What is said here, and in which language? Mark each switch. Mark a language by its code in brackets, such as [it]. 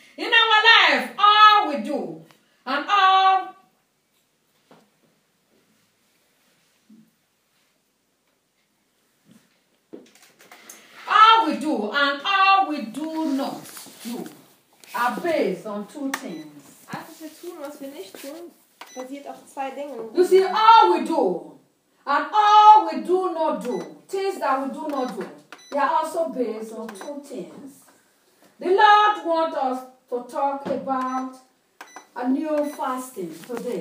[en] In our life, all we do, and all we do and all we do not do are based on two things. [de] Also, was wir tun, was wir nicht tun, basiert auf zwei Dingen. [en] You see, all we do and all we do not do, things that we do not do, they are also based on two things. The Lord wants us to talk about a new fasting today.